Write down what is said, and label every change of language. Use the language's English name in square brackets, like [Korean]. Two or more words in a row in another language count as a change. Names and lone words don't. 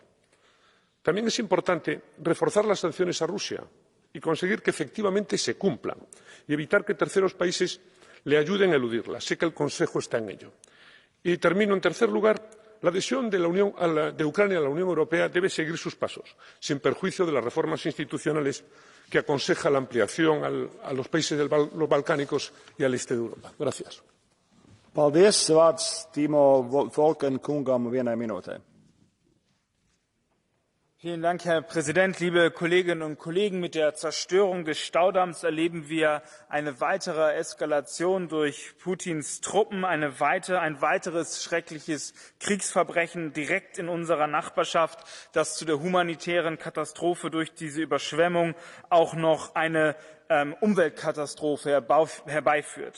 [Spanish] También es importante reforzar las sanciones a Rusia y conseguir que efectivamente se cumplan y evitar que terceros países le ayuden a eludirlas. Sé que el Consejo está en ello. Y termino en tercer lugar. La adhesión de Ucrania a la Unión Europea debe seguir sus pasos, sin perjuicio de las reformas institucionales que aconseja la ampliación a los países los balcánicos y al este de Europa. Gracias. [Latvian] Paldies, vārds Timo Volken kungam vienai minūtei. [German] Vielen Dank, Herr Präsident, liebe Kolleginnen und Kollegen. Mit der Zerstörung des Staudamms erleben wir eine weitere Eskalation durch Putins Truppen, ein weiteres schreckliches Kriegsverbrechen direkt in unserer Nachbarschaft, das zu der humanitären Katastrophe durch diese Überschwemmung auch noch eine Umweltkatastrophe herbeiführt.